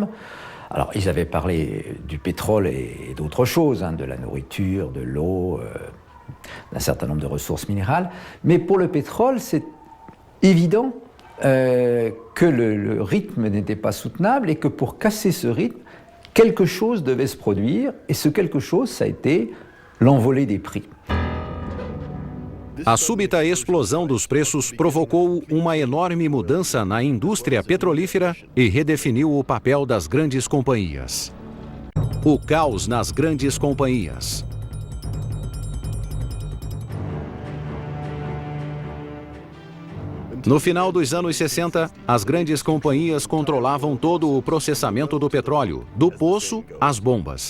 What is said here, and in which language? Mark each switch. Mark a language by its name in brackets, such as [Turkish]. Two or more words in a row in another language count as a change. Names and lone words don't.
[French] Alors, ils avaient parlé du pétrole et d'autres choses, de la nourriture, de l'eau, d'un certain nombre de ressources minérales. Mais pour le pétrole, c'est évident que le rythme n'était pas soutenable et que pour casser ce rythme, quelque chose devait se produire, et ce quelque chose, ça a été l'envolée des prix. [Portuguese] A súbita explosão dos preços provocou uma enorme mudança na indústria petrolífera e redefiniu o papel das grandes companhias. O caos nas grandes companhias. No final dos anos 60, as grandes companhias controlavam todo o processamento do petróleo, do poço às bombas.